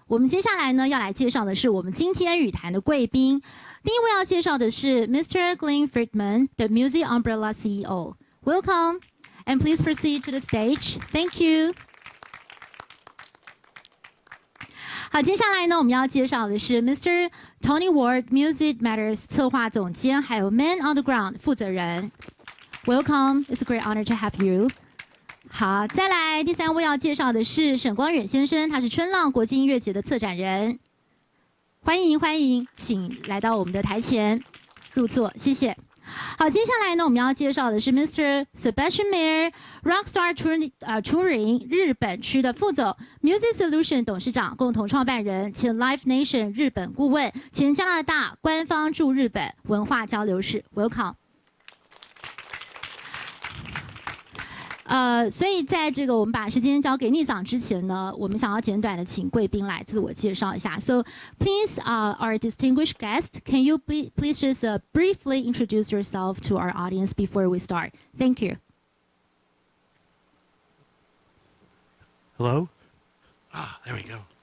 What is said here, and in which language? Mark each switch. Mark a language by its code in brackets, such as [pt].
[zh] 我们接下来呢要来介绍的是我们今天语坛的贵宾。第一位要介绍的是 Mr. [en] Glenn Friedman，the Music Umbrella CEO。Welcome, and please proceed to the stage. Thank you. [zh] 好，接下来呢，我们要介绍的是 Mr. Tony Ward，Music Matters 策划总监，还有 Man on the Ground 负责人。 [en] Welcome, it's a great honor to have you. [zh] 好，再来第三位要介绍的是沈光远先生，他是春浪国际音乐节的策展人。欢迎，请来到我们的台前入座，谢谢。好，接下来呢，我们要介绍的是 Mr. Sebastian Mayer，Rockstar Touring 日本区的副总 ，Music Solution 董事长，共同创办人，前 Live Nation 日本顾问，前加拿大官方驻日本文化交流使 ， [en] Welcome。 [zh] 所以在这个我们把时间交给逆桑之前呢，我们想要简短的请贵宾来自我介绍一下。 [en] So please, our distinguished guest, can you please just briefly introduce yourself to our audience before we start? Thank you. Hello? There we go.